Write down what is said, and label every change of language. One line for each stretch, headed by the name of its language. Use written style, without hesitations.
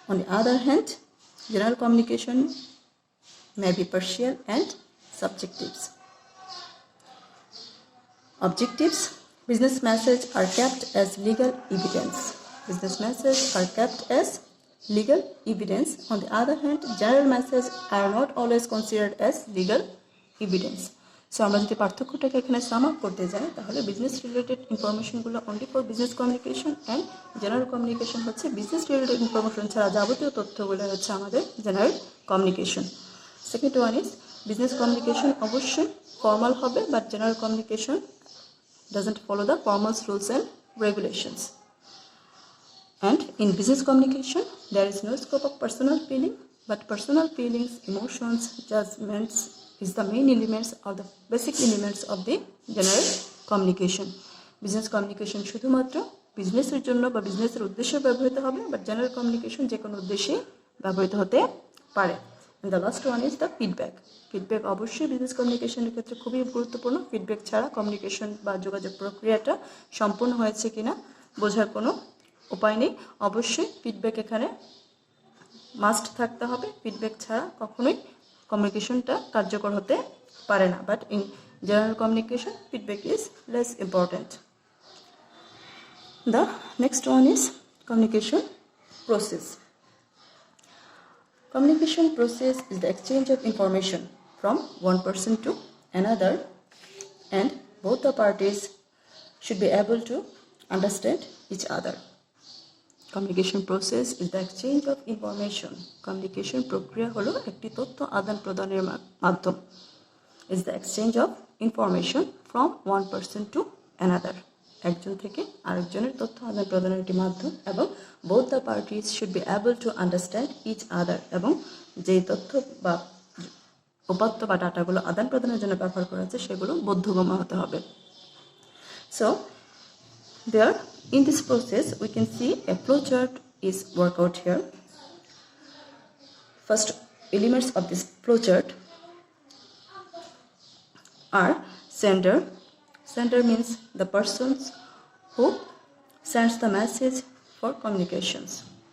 English: On the other hand, general communication may be partial and subjectives. Objectives. Business messages are kept as legal evidence. Business messages are kept as legal evidence. On the other hand, general messages are not always considered as legal evidence.
Bangla: So আমরা যদি পার্থক্যটাকে এখানে sum up করতে যাই তাহলে business related ইনফরমেশনগুলো
English: only for business communication and general communication
Bangla: হচ্ছে business related information ছাড়া যাবতীয় তথ্যগুলো হচ্ছে আমাদের general communication.
English: second one is business communication
Bangla: অবশ্যই ফর্মাল হবে,
English: But general communication doesn't follow the formal rules and regulations. And in business communication, there is no scope of personal feeling, but personal feelings, emotions, judgments is the main elements or the basic elements of the general communication.
Bangla: Business communication শুধুমাত্র বিজনেসের জন্য বা বিজনেসের উদ্দেশ্যে ব্যবহৃত হবে, but general communication যে কোনো উদ্দেশ্যে ব্যবহৃত হতে পারে।
English: And the last one is the feedback.
Bangla: Feedback অবশ্যই বিজনেস কমিউনিকেশনের ক্ষেত্রে খুবই গুরুত্বপূর্ণ। ফিডব্যাক ছাড়া কমিউনিকেশন বা যোগাযোগ প্রক্রিয়াটা সম্পূর্ণ হয়েছে কিনা বোঝার কোনো উপায় নেই। অবশ্যই ফিডব্যাক এখানে মাস্ট থাকতে হবে। ফিডব্যাক ছাড়া কখনোই কমিউনিকেশনটা কার্যকর হতে পারে না।
English: But in general communication feedback is less important. The next one is communication process. Communication process is the exchange of information from one person to another, and both the parties should be able to understand each other. Communication process is the exchange of information.
Bangla: Communication প্রক্রিয়া হলো একটি তথ্য আদান প্রদানের মাধ্যম।
English: Is the exchange of information from one person to another.
Bangla: একজন থেকে আরেকজনের তথ্য আদান প্রদানের একটি মাধ্যম, এবং
English: both the parties should be able to understand each other.
Bangla: এবং যেই তথ্য বা উপাত্ত বা ডাটাগুলো আদান প্রদানের জন্য ব্যবহার করা হচ্ছে সেগুলো বোধগম্য হতে হবে।
English: So there in this process we can see a flowchart is worked out here. First elements of this flowchart are sender. Sender means the persons who sends the message for communications.